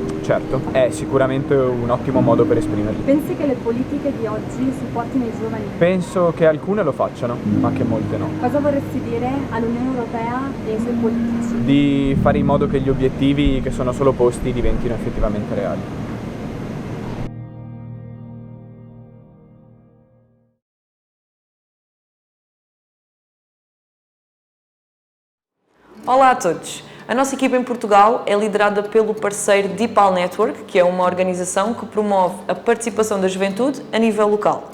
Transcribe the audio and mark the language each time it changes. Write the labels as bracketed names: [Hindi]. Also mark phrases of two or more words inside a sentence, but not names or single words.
[Italian] Certo, è sicuramente un ottimo modo per esprimerli. Pensi che le politiche di oggi supportino i giovani? Penso che alcune lo facciano, ma che molte no. Cosa vorresti dire all'Unione Europea e ai suoi politici? Di fare in modo che gli obiettivi che sono solo posti diventino effettivamente reali. [Portuguese] Olá a todos! A nossa equipa em Portugal é liderada pelo parceiro Dipal Network, que é uma organização que promove a participação da juventude a nível local.